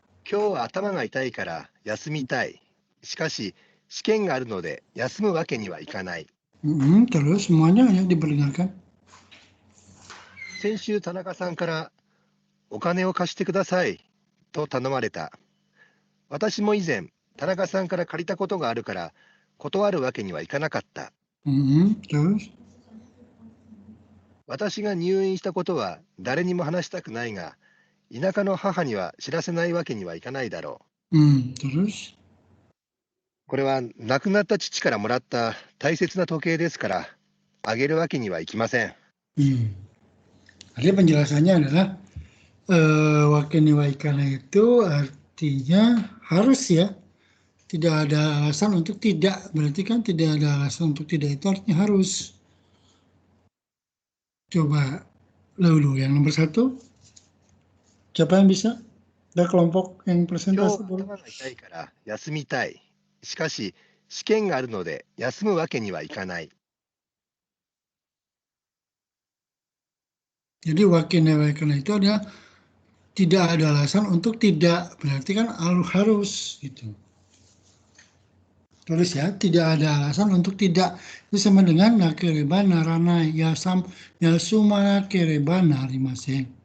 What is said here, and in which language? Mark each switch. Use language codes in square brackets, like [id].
[ja] 今日は頭が痛いから休みたい。しかし、試験があるので休むわけにはいかない。 [id] Terus semuanya yang diperdengarkan. [ja] 先週田中さんからお金を貸してくださいと頼まれた。私も以前田中さんから借りたことがあるから断るわけにはいかなかった。 [id] Terus? [ja] 私が入院したことは誰にも話したくないが、田舎の母には知らせないわけにはいかないだろう。 [id] Terus? [ja] これは亡くなった父からもらった大切な時計ですから、あげるわけにはいきません。 [id] Jadi penjelasannya adalah wakeni waikana itu artinya harus ya. Tidak ada alasan untuk tidak. Berarti kan tidak ada alasan untuk tidak itu artinya harus. Coba dulu yang nomor 1. Siapa yang bisa? Ada kelompok yang [ja] 今日 [id] presentasi. [ja] 頭が痛いから休みたい。しかし、試験があるので休むわけにはいかない。 [id] Jadi wakeni waikana itu adalah tidak ada alasan untuk tidak. Berarti kan harus gitu. Tulis ya, tidak ada alasan untuk tidak. Itu sama dengan [ja] nakereba narana yasuma nakereba narimasen.